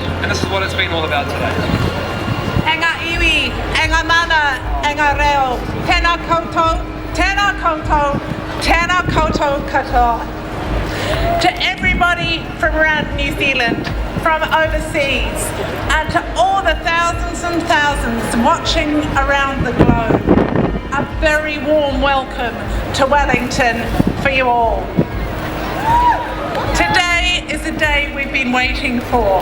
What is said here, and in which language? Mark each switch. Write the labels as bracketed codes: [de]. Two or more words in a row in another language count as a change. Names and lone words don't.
[en] And this is what it's been all about today. [mi] Enga iwi, enga mana, enga reo, tēnā koutou, tēnā koutou, tēnā koutou katoa. [en] To everybody from around New Zealand, from overseas, and to all the thousands and thousands watching around the globe, a very warm welcome to Wellington for you all. Today is a day we've been waiting for.